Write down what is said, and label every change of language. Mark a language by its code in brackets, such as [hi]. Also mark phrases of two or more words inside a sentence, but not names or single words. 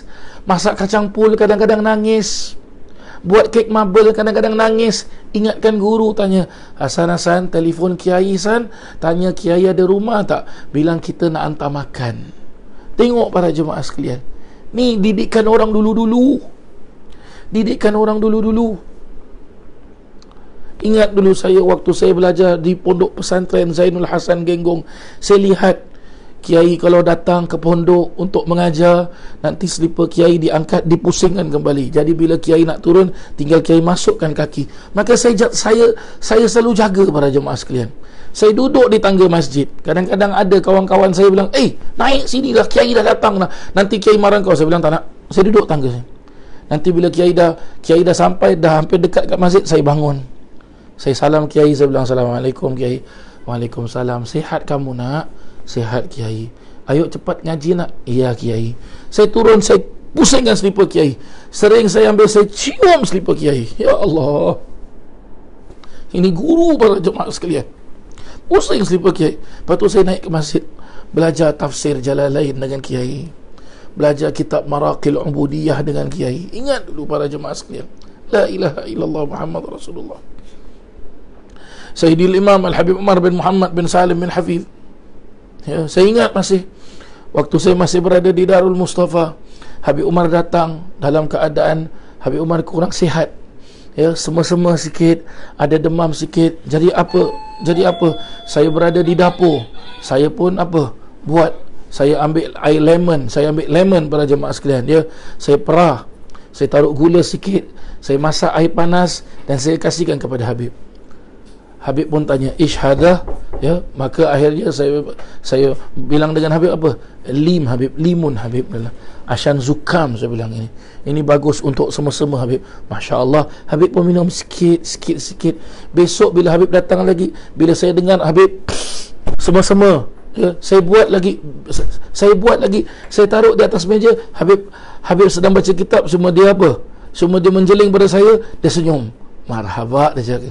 [ms] Masak kacang pul, kadang-kadang nangis. Buat kek marble, kadang-kadang nangis. Ingatkan guru, tanya, Hasan, telefon Kiai San, tanya Kiai ada rumah tak, bilang kita nak hantar makan. Tengok para jemaah sekalian, ni didikan orang dulu-dulu. Ingat dulu saya, waktu saya belajar di pondok pesantren Zainul Hasan Genggong, saya lihat Kiai kalau datang ke pondok untuk mengajar, nanti selipar Kiai diangkat, dipusingkan kembali. Jadi bila Kiai nak turun, tinggal Kiai masukkan kaki. Maka saya selalu jaga para jemaah sekalian. Saya duduk di tangga masjid. Kadang-kadang ada kawan-kawan saya bilang, naik sini lah, Kiai dah datang lah, nanti Kiai marah kau. Saya bilang tak nak, saya duduk tangga saya. Nanti bila Kiai dah sampai, dah hampir dekat kat masjid, saya bangun, saya salam Kiai, saya bilang, Assalamualaikum Kiai. Waalaikumsalam. Sihat kamu nak? Sihat Kiai. Ayo cepat ngaji nak? Iya Kiai. Saya turun, saya Pusingkan selipar kiai. Sering saya ambil, saya cium selipar kiai. [ar] يا الله, [ms] ini guru para jemaah sekalian. Pusing selipar kiai. Lepas tu saya naik ke masjid, belajar tafsir Jalalain dengan kiai, belajar kitab Maraqil Ubudiyah dengan kiai. Ingat dulu para jemaah sekalian, [ar] لا إله إلا الله محمد رسول الله. [ms] Sayyidil Imam Al-Habib Umar bin Muhammad bin Salim bin Hafiz. Ya, saya ingat masih waktu saya masih berada di Darul Mustafa, Habib Umar datang dalam keadaan Habib Umar kurang sihat. Ya, sema-sema sikit, ada demam sikit. Jadi apa? Saya berada di dapur. Saya pun apa? Buat. Saya ambil air lemon, para jemaah sekalian. Ya, saya perah. Saya taruh gula sikit. Saya masak air panas dan saya kasihkan kepada Habib. Habib pun tanya, "Ishhadah?" Ya, maka akhirnya saya bilang dengan Habib apa? Limun Habib adalah Ashan zukam, saya bilang ini bagus untuk semua Habib. [ar] ما شاء الله, [ms] Habib pun minum sikit. Besok bila Habib datang lagi, bila saya dengar Habib semua, ya, saya buat lagi, saya taruh di atas meja. Habib sedang baca kitab, semua dia menjeling pada saya, dia senyum, marhaba, dia cakap.